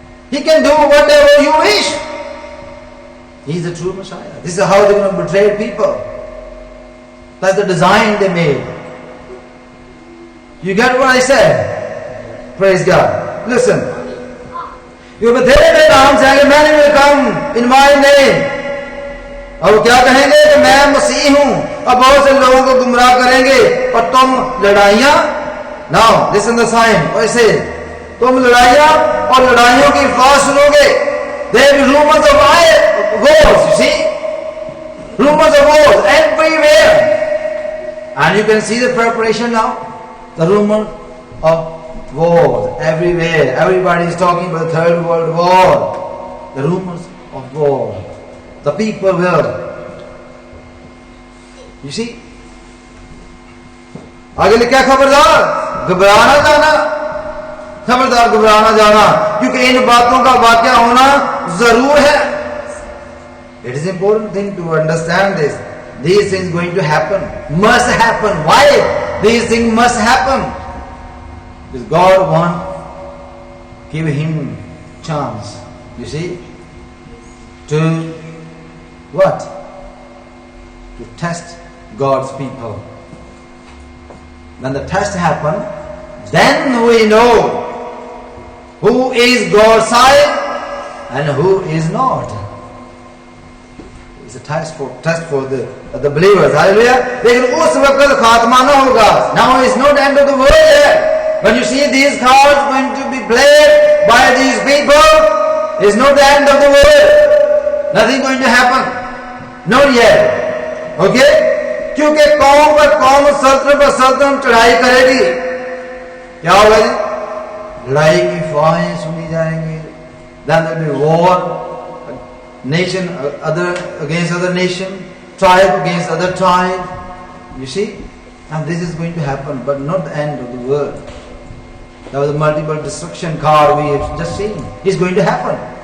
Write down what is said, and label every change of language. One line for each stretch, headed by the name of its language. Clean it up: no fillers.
English: He can do whatever you wish. He is the true Messiah. This is how they're going to betray people. That's the design they made. You get what I said? Praise God. Listen. You will say, many will come in my name.
Hindi: और वो क्या कहेंगे कि मैं मसीह हूं और बहुत से लोगों को गुमराह करेंगे और तुम लड़ाइयां
English: now listen the sign
Hindi: वैसे तुम लड़ाइयां और लड़ाइयों की आवाज सुनोगे.
English: There will be rumors of wars, you see, rumors of wars everywhere, and you can see the preparation now. The rumor of wars everywhere. Everybody is talking about the Third World War. The rumors of war. The people will. You see?
Hindi: आगे लिखा खबरदार घबराना जाना, खबरदार घबराना जाना, क्योंकि इन बातों का वाक़या होना जरूर है.
English: It is important thing to understand this. These things going to happen, must happen. Why? These things must happen. Because God wants give him chance, you see, to what? To test God's people. When the test happens, then we know who is God's side and who is not. It's a test for the believers. Hallelujah.
Hindi: लेकिन उस वक्त खात्मा ना होगा.
English: Now is not the end of the world yet. When you see these cards going to be played by these people, it's not the end of the world. Nothing going to happen. Not yet. Okay?
Hindi: क्योंकि कौम पर कौम, सल्तनत पर सल्तनत चढ़ाई करेगी. क्या होगा जी? लड़ाई की फवाहें सुनी जाएंगी.
English: Then there will be war. Nation against other nation, tribe against other tribe. You see? And this is going to happen, but not the end of the world. That was a multiple destruction card we have just seen. It's going to happen.